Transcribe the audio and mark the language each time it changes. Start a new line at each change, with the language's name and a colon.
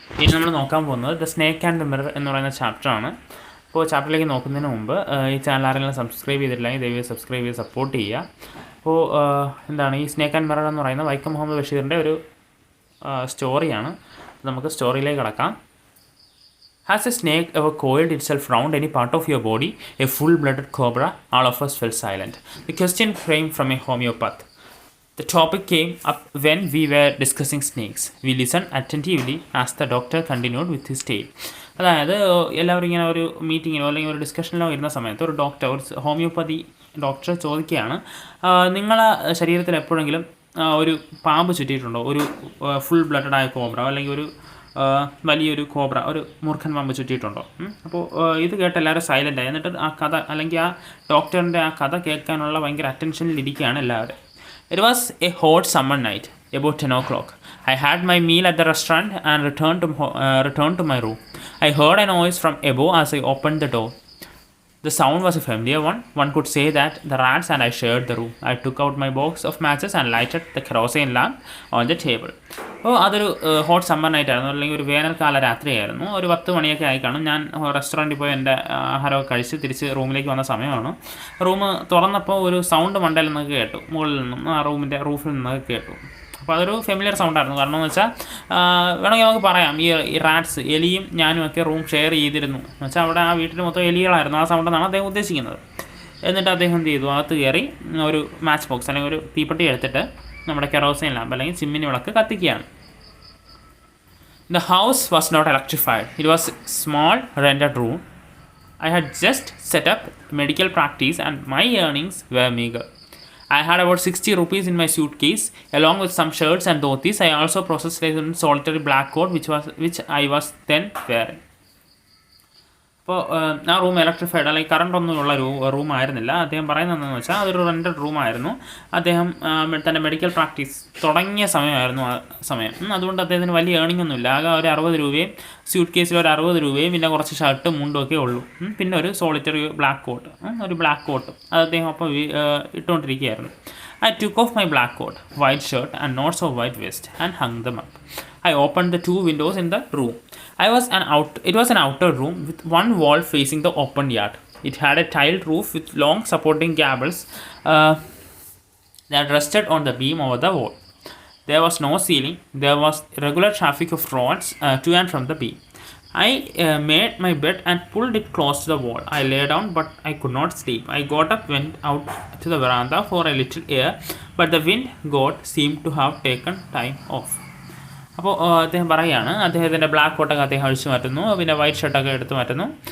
Malayalam: ഇനി നമ്മൾ നോക്കാൻ പോകുന്നത് the snake and the mirror എന്ന് പറയുന്ന ചാപ്റ്ററാണ്. അപ്പോൾ ചാപ്റ്ററിലേക്ക് നോക്കുന്നതിന് മുമ്പ് ഈ ചാനൽ ആരെങ്കിലും സബ്സ്ക്രൈബ് ചെയ്തിട്ടില്ലെങ്കിൽ ദയവായി സബ്സ്ക്രൈബ് ചെയ്ത് സപ്പോർട്ട് ചെയ്യുക. അപ്പോൾ എന്താണ് ഈ സ്നേക്ക് ആൻഡ് മിറർ എന്ന് പറയുന്ന വൈക്കം മുഹമ്മദ് ബഷീറിൻ്റെ ഒരു സ്റ്റോറിയാണ്. നമുക്ക് സ്റ്റോറിയിലേക്ക് കടക്കാം.
English: Has a snake ever coiled itself round any part of your body? A full-blooded cobra? All of us fell silent. The question came from a homeopath. The topic came up when we were discussing snakes. We listened attentively as the doctor continued with his tale.
Malayalam: അതായത് എല്ലാവരും ഇങ്ങനെ ഒരു മീറ്റിങ്ങിനോ അല്ലെങ്കിൽ ഒരു ഡിസ്കഷനിലോ ഇരുന്ന സമയത്ത് ഒരു homeopathy doctor ചോദിക്കുകയാണ്, നിങ്ങളെ ശരീരത്തിൽ എപ്പോഴെങ്കിലും ഒരു പാമ്പ് ചുറ്റിയിട്ടുണ്ടോ? ഒരു ഫുൾ ബ്ലഡഡായ കോബ്ര അല്ലെങ്കിൽ ഒരു വലിയൊരു കോബ്ര, ഒരു മൂർഖൻ പാമ്പ് ചുറ്റിയിട്ടുണ്ടോ? അപ്പോൾ ഇത് കേട്ട് എല്ലാവരും സൈലൻ്റായി. എന്നിട്ട് ആ കഥ അല്ലെങ്കിൽ ആ ഡോക്ടറിൻ്റെ ആ കഥ കേൾക്കാനുള്ള ഭയങ്കര അറ്റൻഷനിൽ ഇരിക്കുകയാണ് എല്ലാവരും.
English: It was a hot summer night, about 10 o'clock. I had my meal at the restaurant and returned to my room. I heard a noise from above as I opened the door. The sound was a familiar one. One could say that the rats and I shared the room. I took out my box of matches and lighted the kerosene lamp on the table.
Malayalam: അപ്പോൾ അതൊരു hot summer night ആയിരുന്നു, അല്ലെങ്കിൽ ഒരു വേനൽക്കാല രാത്രിയായിരുന്നു. ഒരു 10 മണിയൊക്കെ ആയി കാണും. ഞാൻ റെസ്റ്റോറൻറ്റിൽ പോയി എൻ്റെ ആഹാരമൊക്കെ കഴിച്ച് തിരിച്ച് റൂമിലേക്ക് വന്ന സമയമാണ്. റൂം തുറന്നപ്പോൾ ഒരു സൗണ്ട് മണ്ടയിൽ നിന്നൊക്കെ കേട്ടു, മുകളിൽ നിന്നും ആ റൂമിൻ്റെ റൂഫിൽ നിന്നൊക്കെ കേട്ടു. അപ്പോൾ അതൊരു ഫെമിലിയർ സൗണ്ടായിരുന്നു. കാരണം എന്ന് വെച്ചാൽ വേണമെങ്കിൽ നമുക്ക് പറയാം, ഈ റാറ്റ്സ്, എലിയും ഞാനും ഒക്കെ റൂം ഷെയർ ചെയ്തിരുന്നു എന്ന് വെച്ചാൽ അവിടെ ആ വീട്ടിൽ മൊത്തം എലികളായിരുന്നു. ആ സൗണ്ടെന്നാണ് അദ്ദേഹം ഉദ്ദേശിക്കുന്നത്. എന്നിട്ട് അദ്ദേഹം എന്ത് ചെയ്തു, അകത്ത് കയറി ഒരു മാച്ച് ബോക്സ് അല്ലെങ്കിൽ ഒരു തീപ്പെട്ടി എടുത്തിട്ട് നമ്മുടെ കെറോസിൻ ലാമ്പ് അല്ലെങ്കിൽ ചിമ്മിനി വിളക്ക് കത്തിക്കുകയാണ്.
English: The house was not electrified. It was a small rented room. I had just set up medical practice and my earnings were meager. I had about 60 rupees in my suitcase along with some shirts and dhotis. I also possessed a solitary black coat which I was then wearing.
Malayalam: അപ്പോൾ ആ room electrified അല്ലെങ്കിൽ കറണ്ടൊന്നുമുള്ള റൂമായിരുന്നില്ല. അദ്ദേഹം പറയുന്നതെന്ന് വെച്ചാൽ അതൊരു rented റൂമായിരുന്നു. അദ്ദേഹം തൻ്റെ medical practice തുടങ്ങിയ സമയമായിരുന്നു ആ സമയം. അതുകൊണ്ട് അദ്ദേഹത്തിന് വലിയ ഏണിംഗ് ഒന്നുമില്ല. ആകെ ഒരു 60 രൂപയും സ്യൂട്ട് കേസിൽ ഒരു 60 രൂപയും പിന്നെ കുറച്ച് ഷർട്ടും മുണ്ടും ഒക്കെ ഉള്ളൂ. പിന്നെ ഒരു സോളിറ്ററി ബ്ലാക്ക് കോട്ട്, അത് അദ്ദേഹം അപ്പോൾ ഇട്ടുകൊണ്ടിരിക്കുകയായിരുന്നു.
English: I took off my black coat, white shirt and knots of white vest and hung them up. I opened the 2 windows in the room. It was an outer room with one wall facing the open yard. It had a tiled roof with long supporting gables that rested on the beam over the wall. There was no ceiling. There was regular traffic of rods to and from the beam. I made my bed and pulled it close to the wall. I lay down, but I could not sleep. I got up, went out to the veranda for a little air, but the wind god seemed to have taken time off.
Malayalam: അപ്പോൾ അദ്ദേഹം പറയുകയാണ്, അദ്ദേഹത്തിൻ്റെ black കോട്ടൊക്കെ അദ്ദേഹം അഴിച്ചു മാറ്റുന്നു, പിന്നെ white ഷർട്ടൊക്കെ എടുത്ത് മാറ്റുന്നു.